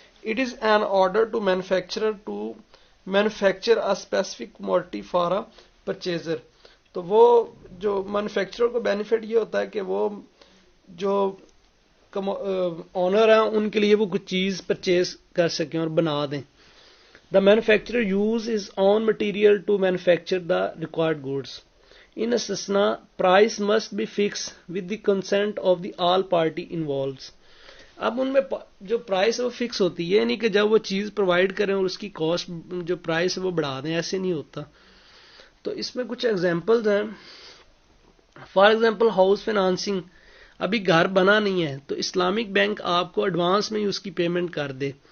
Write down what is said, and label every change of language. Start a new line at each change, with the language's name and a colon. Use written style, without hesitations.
English: It is an order to manufacturer to manufacture a specific commodity for a purchaser.
Urdu: تو وہ جو manufacturer کو benefit یہ ہوتا ہے کہ وہ جو آنر ہیں ان کے لیے وہ کچھ چیز پرچیز کر سکیں اور بنا دیں.
English: The manufacturer use his own material to manufacture the required goods. In استثنا price must be fixed with the consent of the all party involved.
Urdu: اب ان میں جو پرائس ہے وہ فکس ہوتی ہے، نہیں کہ جب وہ چیز پرووائڈ کریں اور اس کی کاسٹ جو پرائس ہے وہ بڑھا دیں، ایسے نہیں ہوتا. تو اس میں کچھ ایگزامپلز ہیں. فار ایگزامپل ہاؤس فائنانسنگ، ابھی گھر بنا نہیں ہے تو اسلامک بینک آپ کو ایڈوانس میں ہی اس کی پیمنٹ کر دے.